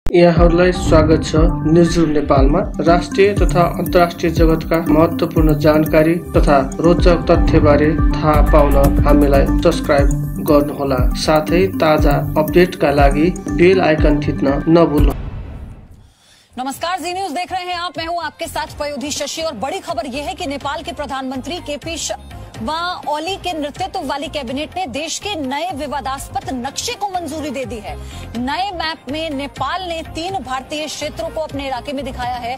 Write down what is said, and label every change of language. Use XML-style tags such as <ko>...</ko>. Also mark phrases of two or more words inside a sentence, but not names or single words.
<ne>यहाँहरूलाई स्वागत छ न्युजरुम नेपालमा। राष्ट्रिय तथा अन्तर्राष्ट्रिय जगतका महत्त्वपूर्ण जानकारी तथा रोचक तथ्यबारे थाहा पाउन हामीलाई सब्स्क्राइब गर्नुहोला। साथै ताजा अपडेटका लागि बेल आइकन थिच्न नभुल्नु। नमस्कार,</ne> <hi>जी न्यूज देख रहे हैं आप। मैं हूं आपके साथ पयोधी शशि और बड़ी खबर यह है कि नेपाल के प्रधानमंत्री केपी शर्मा ओली के नेतृत्व वाली कैबिनेट ने देश के नए विवादास्पद नक्शे को मंजूरी दे दी है। नए मैप में नेपाल ने 3 भारतीय क्षेत्रों को अपने इलाके में दिखाया है।</hi>